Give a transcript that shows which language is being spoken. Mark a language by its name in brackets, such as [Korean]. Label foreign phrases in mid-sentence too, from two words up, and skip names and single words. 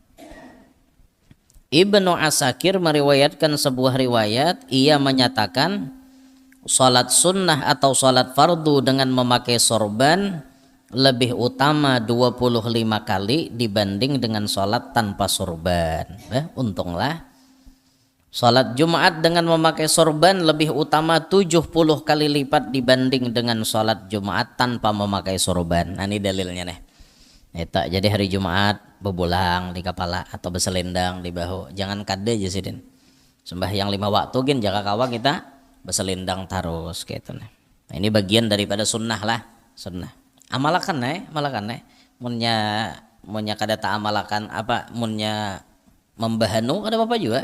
[Indonesian] Ibnu Asakir meriwayatkan sebuah riwayat, ia menyatakan salat sunnah atau salat fardu dengan memakai sorban lebih utama 25 kali dibanding dengan salat tanpa sorban. Untunglah. Salat Jumat dengan memakai sorban lebih utama 70 kali lipat dibanding dengan salat Jumat tanpa memakai sorban. Nah ini dalilnya nih. Jadi hari Jumat berbolang di kepala atau berselendang di bahu. [Banjar] Jangan kade aja sih. Sembahyang 5 waktu gin jaga kawa kita berselendang terus gitu nih. [Indonesian] Nah ini bagian daripada sunnah lah, sunnah. [Banjar] Amalakan nih. Munnya kada tak amalakan apa munnya membahanu kada apa-apa juga.